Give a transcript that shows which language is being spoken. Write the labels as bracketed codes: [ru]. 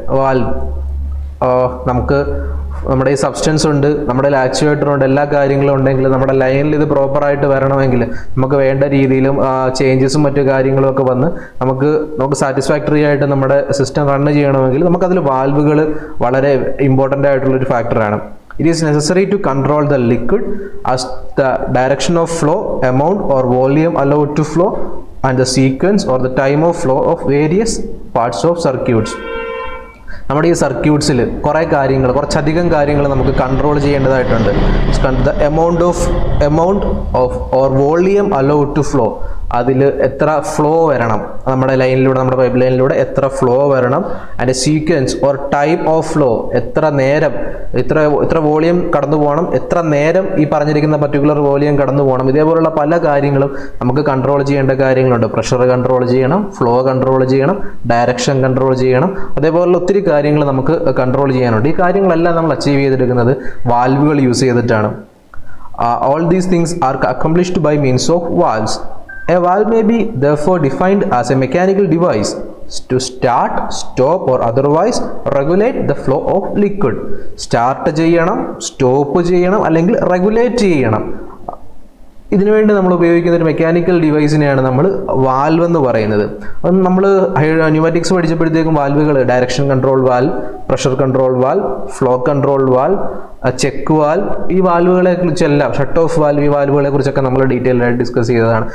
[ml] Valve നമുക്ക് നമ്മുടെ ഈ സബ്സ്റ്റൻസ് ഉണ്ട്, നമ്മുടെ ആക്ച്വേറ്റർ ഉണ്ട്, എല്ലാ കാര്യങ്ങളും ഉണ്ടെങ്കിൽ നമ്മുടെ ലൈനിൽ ഇത് പ്രോപ്പറായിട്ട് വരണമെങ്കിൽ നമുക്ക് വേണ്ട രീതിയിലും ചേഞ്ചസും മറ്റു കാര്യങ്ങളും ഒക്കെ വന്ന് നമുക്ക് സാറ്റിസ്ഫാക്ടറി ആയിട്ട് നമ്മുടെ സിസ്റ്റം റൺ ചെയ്യണമെങ്കിൽ നമുക്കതിൽ വാൽവുകൾ വളരെ ഇമ്പോർട്ടൻ്റ് ആയിട്ടുള്ളൊരു ഫാക്ടറാണ്. [en] It is necessary to control the liquid as the direction of flow, amount or volume allowed to flow, and the sequence or the time of flow of various parts of circuits. [ml] നമ്മുടെ ഈ സർക്യൂട്ട്സിൽ കുറച്ചധികം കാര്യങ്ങൾ നമുക്ക് control ചെയ്യേണ്ടതായിട്ടുണ്ട്. [en] the amount of or volume allowed to flow, [ml] അതിൽ എത്ര flow വരണം, നമ്മുടെ ലൈനിലൂടെ, നമ്മുടെ പൈപ്പ് ലൈനിലൂടെ എത്ര ഫ്ലോ വരണം. [en] and sequence or time of flow, [ml] എത്ര നേരം, എത്ര വോളിയം കടന്നു പോകണം, എത്ര നേരം ഈ പറഞ്ഞിരിക്കുന്ന പർട്ടിക്കുലർ വോളിയം കടന്നു പോകണം. ഇതേപോലുള്ള പല കാര്യങ്ങളും നമുക്ക് കൺട്രോൾ ചെയ്യേണ്ട കാര്യങ്ങളുണ്ട്. പ്രഷർ കൺട്രോൾ ചെയ്യണം, ഫ്ലോ കൺട്രോൾ ചെയ്യണം, ഡയറക്ഷൻ കൺട്രോൾ ചെയ്യണം, അതേപോലുള്ള ഒത്തിരി കാര്യങ്ങൾ നമുക്ക് കൺട്രോൾ ചെയ്യാനുണ്ട്. ഈ കാര്യങ്ങളെല്ലാം നമ്മൾ അച്ചീവ് ചെയ്തെടുക്കുന്നത് വാൽവുകൾ യൂസ് ചെയ്തിട്ടാണ്. [en] All these things are accomplished by means of valves. A valve may be therefore defined as a mechanical device to start, stop or otherwise regulate the flow of liquid. [ml] Start ചെയ്യണം, stop ചെയ്യണം, അല്ലെങ്കിൽ regulate ചെയ്യണം. ഇതിനുവേണ്ടി നമ്മൾ ഉപയോഗിക്കുന്ന ഒരു mechanical ഡിവൈസിനെയാണ് നമ്മൾ valve എന്ന് പറയുന്നത്. നമ്മൾ ന്യൂമാറ്റിക്സ് പഠിച്ചപ്പോഴത്തേക്കും വാൽവുകൾ direction control valve, pressure control valve, flow control valve, check valve, ഈ വാൽവുകളെ കുറിച്ചെല്ലാം, ഷട്ട് ഓഫ് വാൽവ്, ഈ വാൽവുകളെ കുറിച്ചൊക്കെ നമ്മൾ ഡീറ്റെയിൽ ആയിട്ട് ഡിസ്കസ് ചെയ്തതാണ്.